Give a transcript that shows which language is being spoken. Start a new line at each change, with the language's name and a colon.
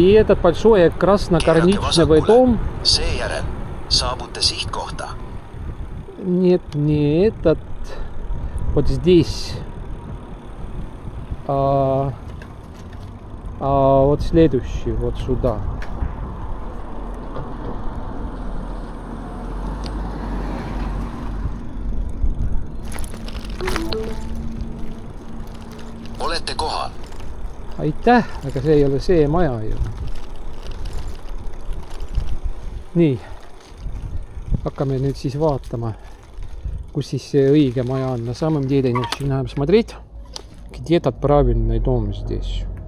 Russian: И этот большой красно-корничный дом.
Estonian: Seejärel saabute sihtkohta.
Russian: Нет, не этот. Вот здесь. А вот следующий, вот сюда.
Estonian: Olete kohal. Aitäh, aga see ei ole see maja ju. Nii. Hakkame nüüd siis vaatama, kus siis see õige maja on.
Russian: На самом деле начинаем смотреть, где этот правильный дом здесь.